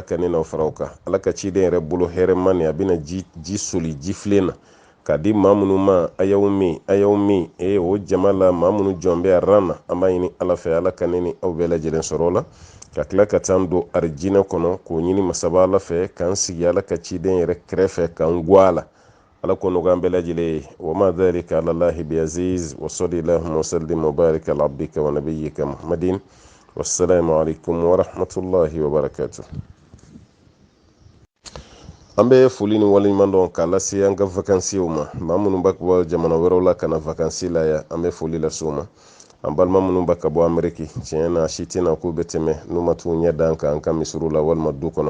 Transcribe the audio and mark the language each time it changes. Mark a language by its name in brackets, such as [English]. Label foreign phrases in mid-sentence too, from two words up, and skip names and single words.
[Bambara] ka ne n'aw fara o kan ala ka ciden yɛrɛ bolo hɛrɛma ni a bɛna ji soli ji filen na k'a di maa minnu ma a y'aw min o jama la maa minnu jɔn bɛ a ran na an b'a ɲini ala fɛ ala ka ne ni aw bɛɛ lajɛlen sɔrɔ o la ka tila ka taa don arijinɛ kɔnɔ k'o ɲini masaba ala fɛ k'an sigi ala ka ciden yɛrɛ kɛrɛfɛ k'an guwa a la ala ko nogan bɛɛ lajɛlen [Arabic] وما ذلك على الله بعزيز وصل اللهم وسلم وبارك على عبدك ونبيك محمد والسلام عليكم ورحمة الله وبركاته. [Bambara] an bɛ foli ni waleɲuman dɔn k'a lase an ka vakansiw ma maa minnu b'a bɔ jamana wɛrɛw la ka na vakansi la yan an bɛ foli lase u ma. an balima minnu b'a ka bɔ ameriki tiɲɛ na si tɛna k'u bɛ tɛmɛ n'u ma t'u ɲɛ da an kan an ka misiriw la walima du kɔnɔ.